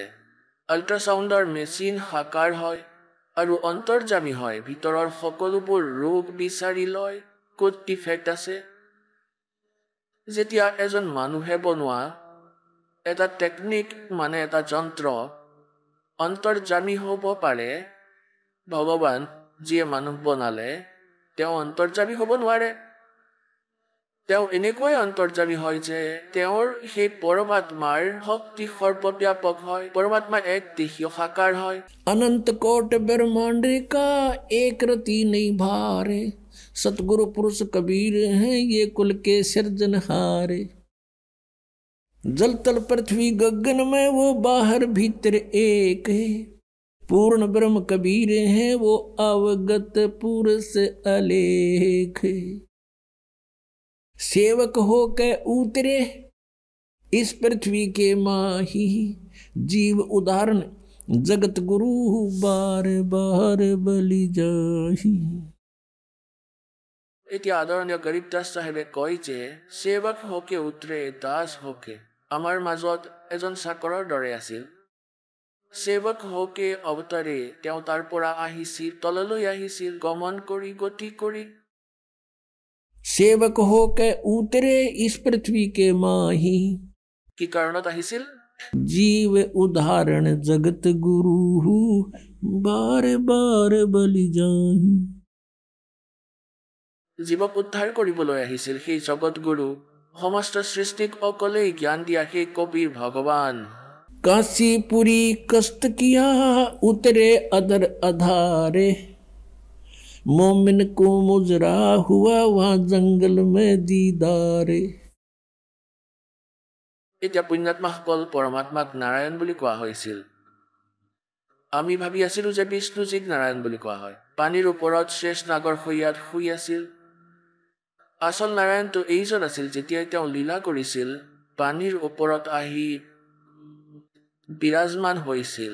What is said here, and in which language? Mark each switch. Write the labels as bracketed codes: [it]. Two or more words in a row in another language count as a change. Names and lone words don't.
[as] আল্ট্ৰাছাউণ্ডৰ মেচিন সাকাৰ হয় আৰু অন্তৰ্যামী হয়, ভিতৰৰ সকলোবোৰ ৰোগ বিচাৰি লয়, ক'ত ডিফেক্ট আছে যেতিয়া এজন মানুহে বনোৱা এটা টেকনিক মানে এটা যন্ত্ৰ অন্তৰ্যামী হ'ব পাৰে, ভগৱান যিয়ে মানুহ বনালে তেওঁ অন্তৰ্যামী হ'ব নোৱাৰে। তেওঁ এনেকৈ অন্তৰ্যামী হয় যে তেওঁৰ সেই পৰমাত্মাৰ শক্তি সৰ্বব্যাপক হয়, পৰমাত্মা এক দেশীয় সাকাৰ হয়। [hi] अनंत कोट ब्रह्मांड का एक रति नहीं भारे, सतगुरु पुरुष कबीर हैं ये कुल के सिरजनहारे। जल तल पृथ्वी गगन में वो बाहर भीतर एक है, पूर्ण ब्रह्म कबीर हैं वो अवगत पुरुष अलेख। सेवक हो के उतरे इस पृथ्वी के माही, जीव उदाहरण जगत गुरु बार बार बलि जाही। [as] এতিয়া আদৰণীয় গৰীব দাস চাহেবে কয় যে [hi] सेवक हो के उतरे दास हो के। [as] আমাৰ মাজত এজন চাকৰৰ দৰে আছিল। [hi] सेवक हो के [as] অৱতাৰে তেওঁ তাৰ পৰা আহিছিল, তললৈ আহিছিল, গমন কৰি গতি কৰি। [hi] सेवक हो के उतरे इस पृथ्वी के माही, [as] কি কাৰণত আহিছিল? [hi] जीव उदाहरण जगत गुरु बार बार बलि जाही। [as] জীৱক উদ্ধাৰ কৰিবলৈ আহিছিল সেই জগত গুৰু, সমস্ত সৃষ্টিক অকলেই জ্ঞান দিয়া সেই কবিৰ ভগৱান। [hi] काशीपुरी कष्ट किया उतरे अदर अधारे, मोमिन को मुजरा हुआ वहाँ जंगल में दीदारे। [as] এতিয়া পুণ্যাত্মাসকল পৰমাত্মাক নাৰায়ণ বুলি কোৱা হৈছিল। আমি ভাবি আছিলো যে বিষ্ণুজীক নাৰায়ণ বুলি কোৱা হয়। পানীৰ ওপৰত শেষ নাগৰ শৈয়াত শুই আছিল। আচল নাৰায়ণটো এইজন আছিল যেতিয়া তেওঁ লীলা কৰিছিল, পানীৰ ওপৰত আহি বিৰাজমান হৈছিল।